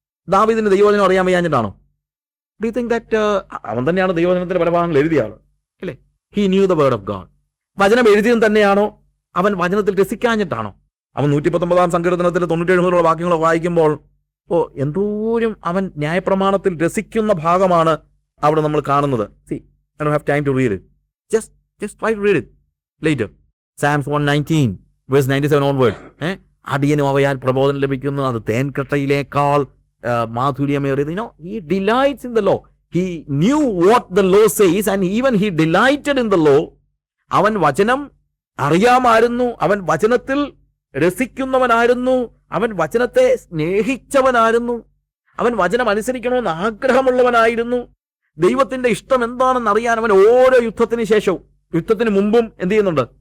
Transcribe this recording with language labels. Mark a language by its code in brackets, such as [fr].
[ml] ദാവീദിന്റെ ദൈവവചനം അറിയാൻ വയ്യാഞ്ഞിട്ടാണോ? [en] do you think that [ml] അവൻ തന്നെയാണ് ദൈവവചനത്തിന്റെ പല ഭാഗങ്ങൾ എഴുതിയ ആള്, അല്ലേ? [en] He knew the word of God. [ml] വചനം എഴുതിയതും തന്നെയാണോ? അവൻ വചനത്തിൽ രസിക്കാഞ്ഞിട്ടാണോ? അവൻ 119 സങ്കീർത്തനത്തിൽ 97 വാക്യങ്ങൾ വായിക്കുമ്പോൾ എന്തോരം അവൻ ന്യായപ്രമാണത്തിൽ രസിക്കുന്ന ഭാഗമാണ് അവിടെ നമ്മൾ കാണുന്നത്. [en] See, I don't have time to read it. Just try to read it later. Psalms 119 verse 97 onward. [ml] അടിയനും അവയാൽ പ്രബോധനം ലഭിക്കുന്നു, അത് തേൻകട്ടയിലേക്കാൾ മാധുര്യമേറിയത്. [en] He delights in the law. He knew what the law says and even he delighted in the law. [ml] അവൻ വചനം അറിയാമായിരുന്നു, അവൻ വചനത്തിൽ രസിക്കുന്നവനായിരുന്നു, അവൻ വചനത്തെ സ്നേഹിച്ചവനായിരുന്നു, അവൻ വചനം അനുസരിക്കണമെന്ന് ആഗ്രഹമുള്ളവനായിരുന്നു. ദൈവത്തിന്റെ ഇഷ്ടം എന്താണെന്ന് അറിയാൻ അവൻ ഓരോ യുദ്ധത്തിന് ശേഷവും യുദ്ധത്തിന് മുമ്പും എന്ത് ചെയ്യുന്നുണ്ട്?